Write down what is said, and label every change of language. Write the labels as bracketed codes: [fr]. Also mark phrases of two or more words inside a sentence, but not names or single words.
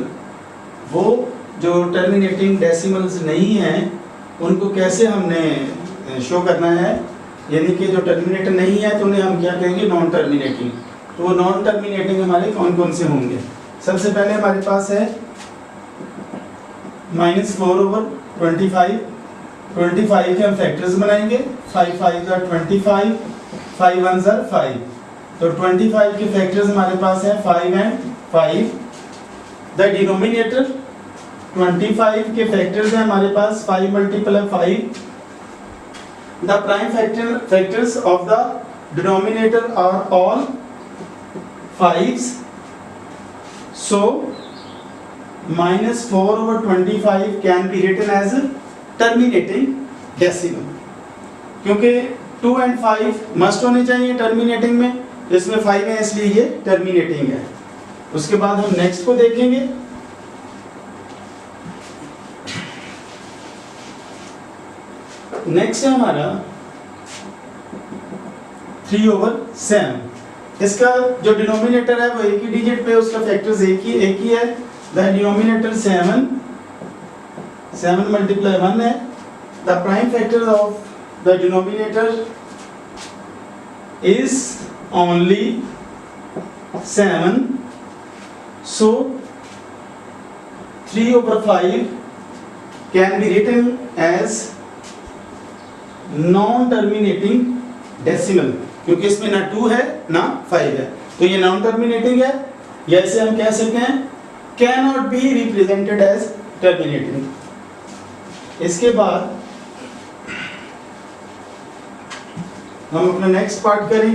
[hi] वो जो [en] terminating decimals [hi] नहीं हैं उनको कैसे हमने शो करना है, यानी कि जो टर्मिनेटर नहीं है तो उन्हें हम क्या कहेंगे, [en] non terminating. [hi] तो वो [en] non terminating [hi] हमारे कौन कौन से होंगे। सबसे पहले हमारे पास है -4/25। 25 के हम फैक्टर्स बनाएंगे। [en] 5 5s are 25, 5 1s are 5। [hi] तो 25 के फैक्टर्स हमारे पास है 5 and 5। [en] the denominator [hi] 25 के फैक्टर्स हैं हमारे पास 5 multiply 5। [en] The prime factors of the denominator are all 5s. So -4/25 can be written as a terminating decimal, [hi] क्योंकि 2 and 5 मस्ट होने चाहिए टर्मिनेटिंग में, इसमें 5 है इसलिए ये टर्मिनेटिंग है। उसके बाद हम नेक्स्ट को देखेंगे। नेक्स्ट है हमारा 3/7। इसका जो डिनोमिनेटर है वो एक ही डिजिट पे, उसका फैक्टर्स एक ही है। [en] the denominator [hi] 7 multiply 1 है। [en] the prime factor of the denominator is only 7. so 3/5 can be written as non terminating decimal, [hi] क्योंकि इसमें ना 2 है ना 5 है, तो ये [en] non terminating [hi] है। या इसे हम कह सकते हैं [en] can not be represented as terminating. [hi] इसके बाद हम अपना [en] next part [hi] करेंगे।